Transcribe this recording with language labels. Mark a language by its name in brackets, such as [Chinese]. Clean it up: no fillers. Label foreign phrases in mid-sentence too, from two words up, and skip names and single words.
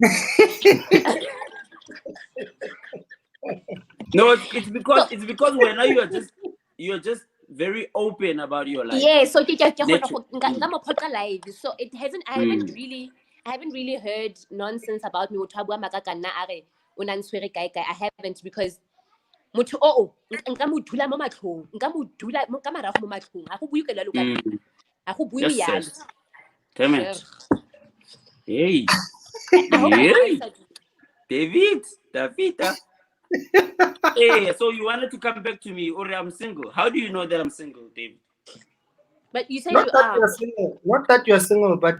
[English] No, it's because when you're just very open about your life. Yeah, so live. So it hasn't. I haven't really heard nonsense about me. I haven't because [Tswana] motho nka mo dula mo matlhong nka mo dula mo ka marago mo matlhong a go bue ka lalo ka a go bue yalo. [English] Damn it. Hey. David. Hey, so you wanted to come back to me, or I'm single. How do you know that I'm single, David? But you say not you that are. you're single. Not that you're single, but